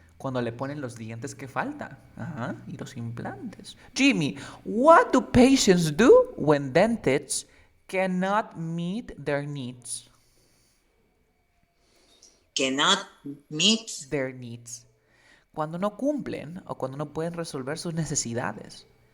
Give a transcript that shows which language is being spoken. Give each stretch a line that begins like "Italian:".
Spanish: Cuando le ponen los dientes que faltan. Ajá, y los implantes.
English: Jimmy, what do patients do when dentists cannot meet their needs? Cannot meet. Their needs.
Spanish: Cuando no cumplen o cuando no pueden resolver sus necesidades.